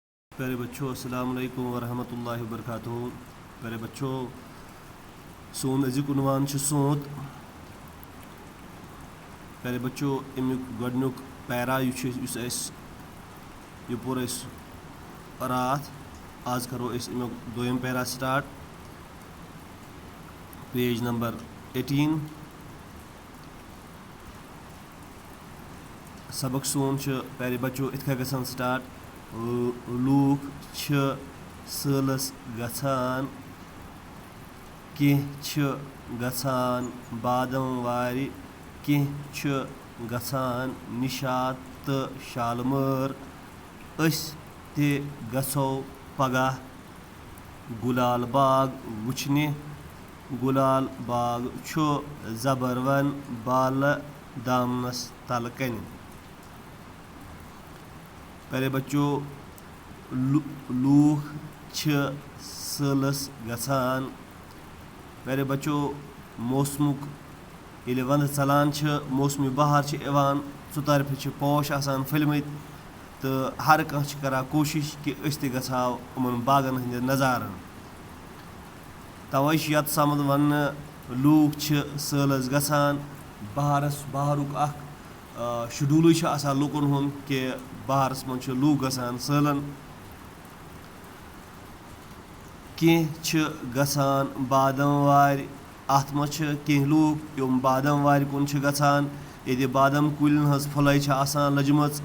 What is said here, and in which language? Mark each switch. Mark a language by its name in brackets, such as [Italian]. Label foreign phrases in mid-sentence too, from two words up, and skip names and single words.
[Hindi] प्यारे बच्चों, [Arabic] السلام عليكم ورحمة الله وبركاته. [Hindi] प्यारे बच्चों, [Kashmiri] सोन अज़िक उन्वान सोत। [Hindi] प्यारे बच्चों, [Kashmiri] अमुक गोडनुक पैरा यह पोर रात। आज करो अमुक दोयम पैरा स्टार्ट। [English] page number [Kashmiri] 18। सबक सोन [Hindi] प्यारे बच्चों [Kashmiri] इत्थै गसान स्टार्ट। लूक सैलस गछान, केह गछान बादम वारि, केह गछान निशात तो शालमर। अस ते गछो पगह गुलाल बाग वुचने। गुलाल बाग छु जबरवन बाल दामनस तल कन। [Hindi] प्यारे बच्चों, [Kashmiri] लूख सैलस गछान। [Hindi] प्यारे बच्चों, [Kashmiri] मौसमुक ये वंद चलान मौसमी बहार इवान, चुतरफे पोश आसान फुलमत, तो हर कह करा कोशिश कि अस ते गछाव उमन बागन हंद नजारन। तवे यत समझ वन लूक सैलस गछान। बहारुक शेड्यूल आसान लुकन हुंद कि बहारस मज लूक गछान सैलन। केह गछान बादम वारि, अत मज केह लूक यम बादम वारि कुन गछान, ये बादम कुलन हज फुलै आसान लजमच।